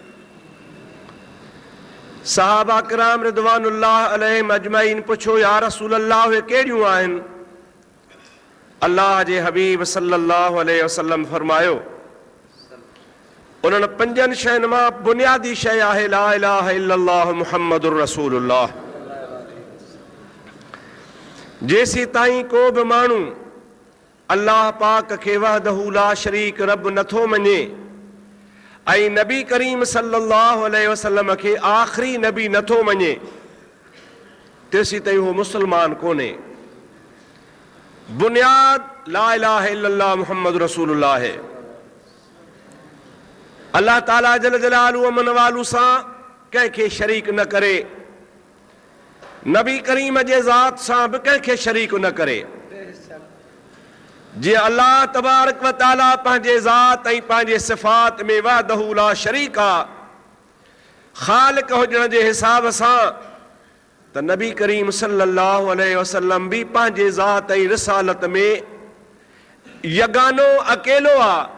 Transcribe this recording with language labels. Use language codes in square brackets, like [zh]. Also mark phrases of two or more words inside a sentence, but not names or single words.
[sd] सहाबा किराम [ar] رضوان الله عليهم أجمعين [sd] पुछो, [ar] يا رسول الله [sd] उहे कहिड़ियूं आहिनि? अल्लाह जे हबीब [ar] صلى الله عليه وسلم [sd] फरमायो, उन्हनि 5 शयुनि मां बुनियादी शइ आहे [ar] لا إله إلا الله محمد رسول الله. [sd] जेसी ताईं को बि माण्हू अल्लाह पाक खे [ar] وحده لا شريك [sd] रब नथो मञे ऐं नबी करीम [ar] صلى الله عليه وسلم [sd] खे आख़िरी नबी नथो मञे, तेसी ताईं उहो मुसलमान कोन्हे। बुनियाद [ar] لا إله إلا الله محمد رسول الله [sd] है। अल्लाह ताला [ar] جل جلاله [sd] अमन वालू सां कंहिंखे शरीक न करे, नबी करीम जे ज़ात सां बि कंहिंखे शरीक न करे। जीअं अल्लाह [ar] تبارك وتعالى [sd] पंहिंजे ज़ात ऐं पंहिंजे सिफ़ात में [ar] وحده لا شريك [sd] आहे, ख़ालिक हुजण जे हिसाब सां, त नबी करीम [ar] صلى الله عليه وسلم [sd] भी पंहिंजे ज़ात ऐं रिसालत में यगानो अकेलो आहे।